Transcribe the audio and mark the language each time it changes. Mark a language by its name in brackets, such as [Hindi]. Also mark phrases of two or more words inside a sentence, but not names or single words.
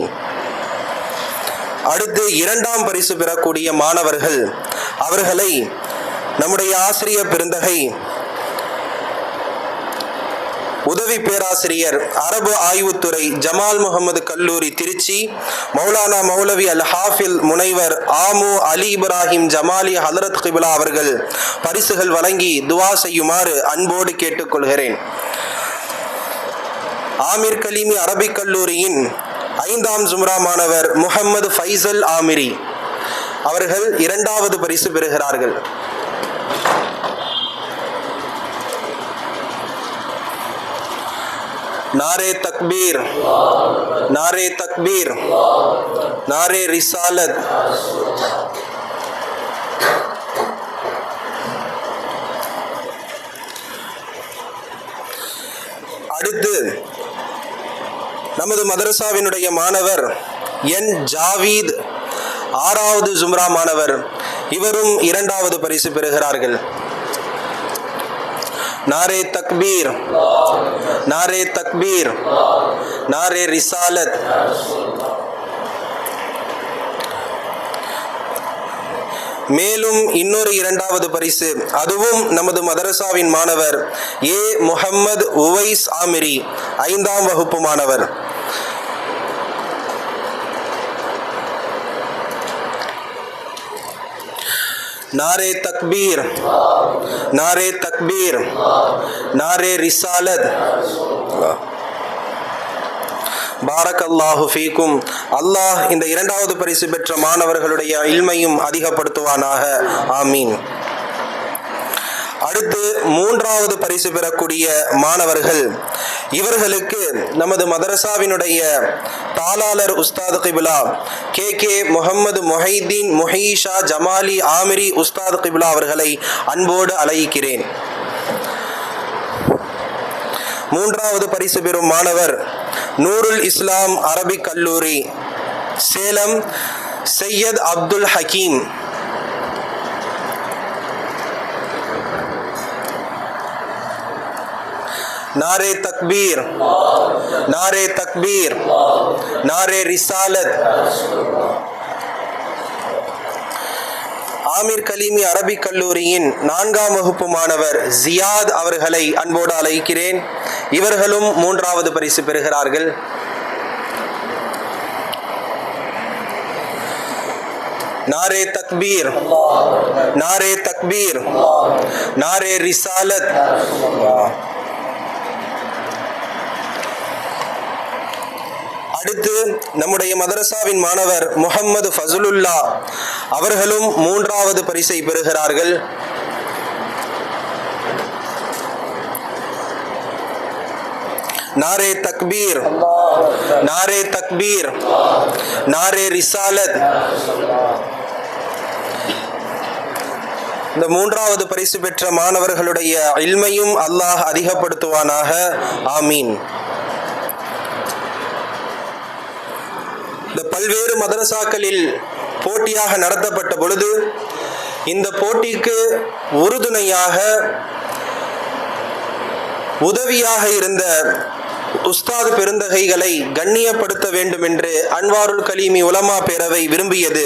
[Tamil] அடுத்து 2ஆம் பரிசு பெறக்கூடிய மாணவர்கள், அவர்களை நம்முடைய ஆசிரியர் பெருந்தகை உதவி பேராசிரியர் அரபு ஆய்வுத்துறை ஜமால் முகமது கல்லூரி திருச்சி, மௌலானா மௌலவி அல் ஹாஃபில் முனைவர் ஆமு அலி இப்ராஹிம் ஜமாலி ஹலரத் கிபிலா அவர்கள் பரிசுகள் வழங்கி துவா செய்யுமாறு அன்போடு கேட்டுக்கொள்கிறேன். ஆமிர் கலீமி அரபிக் கல்லூரியின் 5ஆம் ஜும்ரா மாணவர் முஹம்மது ஃபைசல் ஆமிரி அவர்கள் 2வது பரிசு பெறுகிறார்கள். [Urdu] نعرۂ تکبیر، نعرۂ تکبیر، نعرۂ رسالت. [Tamil] அடுத்து நமது மதரசாவினுடைய மாணவர் என் ஜாவீத் 6வது ஜும்ரா மாணவர், இவரும் 2வது பரிசு பெறுகிறார்கள். [Urdu] نعرۂ تکبیر، نعرۂ تکبیر، نعرۂ رسالت. [Tamil] மேலும் இன்னொரு 2வது பரிசு, அதுவும் நமது மதரசாவின் மாணவர் ஏ முஹம்மது உவைஸ் ஆமிரி, 5ஆம் வகுப்பு மாணவர். [Urdu] نعرۂ تکبیر، نعرۂ تکبیر، نعرۂ رسالت. [Arabic] بارك الله فيكم. [Tamil] அல்லாஹ் இந்த 2வது பரிசு பெற்ற மாணவர்களுடைய இல்மையும் அதிகப்படுத்துவானாக. ஆமீன். அடுத்து 3வது பரிசு பெறக்கூடிய மாணவர்கள், இவர்களுக்கு நமது மதரசாவினுடைய தாளாளர் உஸ்தாத் கிபிலா KK முஹம்மது முஹைதீன் முஹீஷா ஜமாலி ஆமிரி உஸ்தாத் கிபிலா அவர்களை அன்போடு அழைக்கிறேன். 3வது பரிசு பெறும் மாணவர் நூருல் இஸ்லாம் அரபிக் கல்லூரி சேலம் சையத் அப்துல் ஹக்கீம். [Urdu] نعرۂ تکبیر، نعرۂ تکبیر، نعرۂ رسالت. [Tamil] ஆமீர் கலீமி அரபிக் கல்லூரியின் 4ஆம் வகுப்பு மாணவர் ஜியாத் அவர்களை அன்போடு அழைக்கிறேன். இவர்களும் 3வது பரிசு பெறுகிறார்கள். [Urdu] نعرۂ تکبیر، نعرۂ تکبیر، نعرۂ رسالت. [Tamil] அடுத்து நம்முடைய மதரசாவின் மாணவர் முஹம்மது ஃபசுலுல்லா அவர்களும் 3வது பரிசை பெறுகிறார்கள். [Urdu] نعرۂ تکبیر، نعرۂ تکبیر، نعرۂ رسالت. [Tamil] இந்த 3வது பரிசு பெற்ற மாணவர்களுடைய இல்மையும் அல்லாஹ் அதிகப்படுத்துவானாக. ஆமீன். இந்த பல்வேறு மதரசாக்களில் போட்டியாக நடத்தப்பட்ட பொழுது இந்த போட்டிக்கு உறுதுணையாக உதவியாக இருந்த உஸ்தாது பெருந்தகைகளை கண்ணியப்படுத்த வேண்டும் என்று அன்வாருல் கலீமி உலமா பேரவை விரும்பியது.